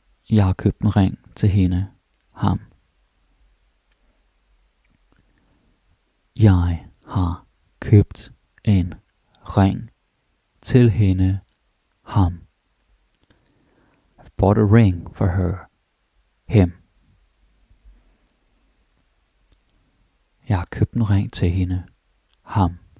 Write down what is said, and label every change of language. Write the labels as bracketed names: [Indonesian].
[Danish] Jeg har købt en ring til hende, ham. Jeg har købt en ring til hende, ham. [English] I've bought a ring for her, him. [Danish] Jeg har købt en ring til hende, ham.